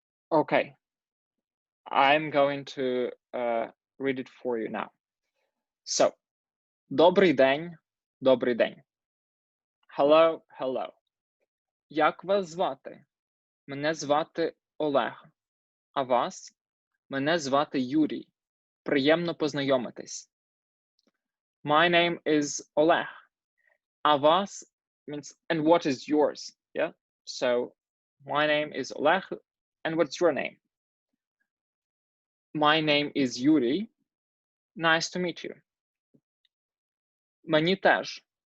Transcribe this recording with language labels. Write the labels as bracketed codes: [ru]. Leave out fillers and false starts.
[en] Okay, I'm going to read it for you now. [uk] So, добрий день, добрий день. [en] Hello, hello. [uk] Як вас звати? Мене звати Олег. А вас? Мене звати Юрій. Приємно познайомитись. [en] My name is Oleg. [uk] А вас [en] means, and what is yours? Yeah. So, my name is Oleg, and what's your name? My name is Yuri. Nice to meet you. [uk] Мені теж.